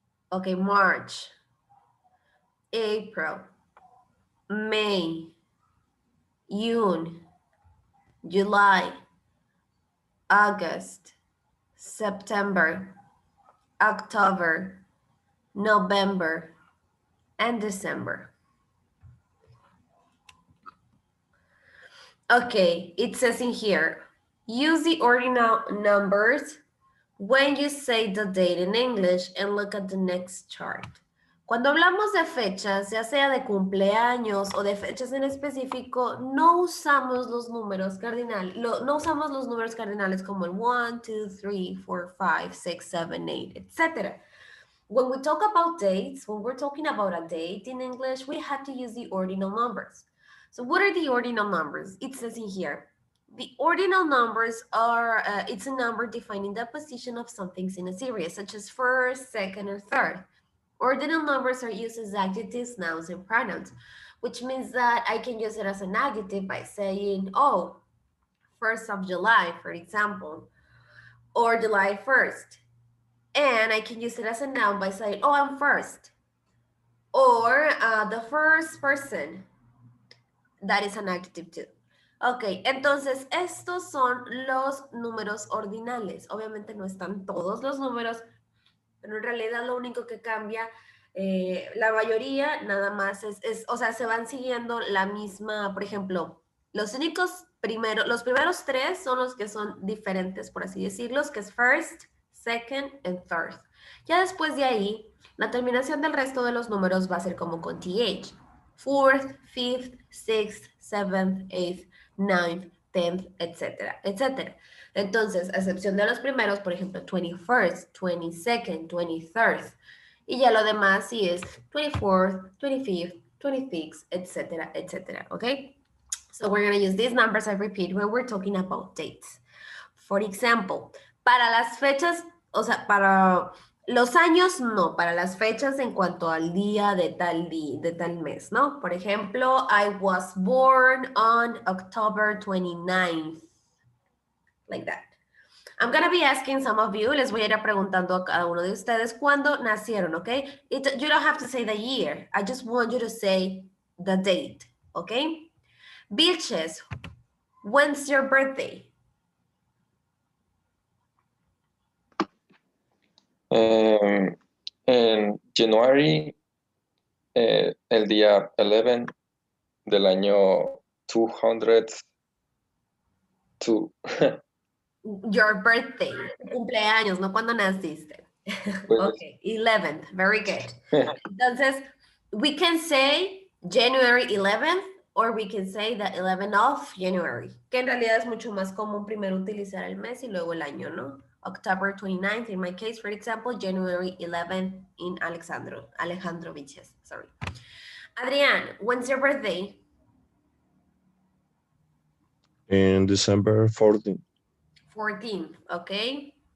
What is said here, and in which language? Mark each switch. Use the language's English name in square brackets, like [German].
[English] Okay, March, April, May, June, July, August, September, October, November, and December. Okay, it says in here, use the ordinal numbers when you say the date in English and look at the next chart. [Spanish] Cuando hablamos de fechas, ya sea de cumpleaños o de fechas en específico, no usamos los números cardinales, no usamos los números cardinales como el 1, 2, 3, 4, 5, 6, 7, 8, etc. [English] When we talk about dates, when we're talking about a date in English, we have to use the ordinal numbers. So what are the ordinal numbers? It says in here, The ordinal numbers are, it's a number defining the position of some things in a series, such as first, second, or third. Ordinal numbers are used as adjectives, nouns, and pronouns, which means that I can use it as an adjective by saying, oh, 1st of July, for example, or July 1st. And I can use it as a noun by saying, oh, I'm first. Or the first person. That is an adjective too. [Spanish] Ok, entonces estos son los números ordinales. Obviamente no están todos los números, pero en realidad lo único que cambia, la mayoría nada más o sea, se van siguiendo la misma, por ejemplo, los primeros tres son los que son diferentes, por así decirlos, que es [English] first, second, and third. [Spanish] Ya después de ahí, la terminación del resto de los números va a ser como con th. [English] Fourth, fifth, sixth, seventh, eighth, ninth, 10th, etcétera, etcétera. [Spanish] Entonces, a excepción de los primeros, por ejemplo, 21st, 22nd, 23rd. Y ya lo demás sí es 24th, 25th, 26th, etcétera, etcétera, ¿ok? [English] So we're going to use these numbers, I repeat, when we're talking about dates. For example, [Spanish] para las fechas, o sea, para los años no, para las fechas en cuanto al día de tal mes, ¿no? Por ejemplo, [English] I was born on October 29th, like that. I'm going to be asking some of you, [Spanish] les voy a ir preguntando a cada uno de ustedes cuándo nacieron, ¿ok? [English] You don't have to say the year, I just want you to say the date, ¿ok? Vilches, when's your birthday? [Spanish] En January, el día 11 del año 202. [English] Your birthday, [Spanish] cumpleaños, no cuando naciste. Pues, [English] Okay, 11th, very good. [Spanish] Entonces, [English] we can say January 11th or we can say the 11th of January, [Spanish] que en realidad es mucho más común primero utilizar el mes y luego el año, ¿no? [English] October 29th, in my case, for example, January 11th in Alejandro Viches, sorry. Adrian, when's your birthday? In December 14th. 14th, okay.